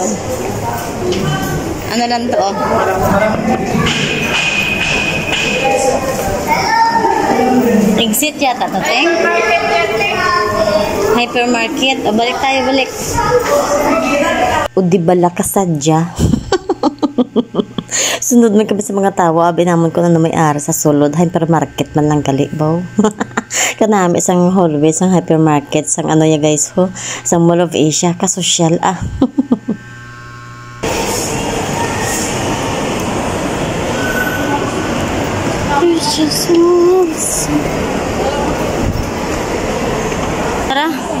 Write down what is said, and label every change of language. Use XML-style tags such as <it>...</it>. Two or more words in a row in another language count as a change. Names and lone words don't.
<tl>Ano lang to? Oh? Exit yata to, Teng. Hypermarket. O, balik tayo, balik.</tl> <hil>O di bala ka sadya. Sunod man kami sa mga tao, abi naman ko na may ara sa sulod, hypermarket man lang gali, baw. Kanami isang hallway, isang hypermarket, isang ano ya guys ho, isang Mall of Asia, kasosyal ah.</hil> <tl>Tara.</tl>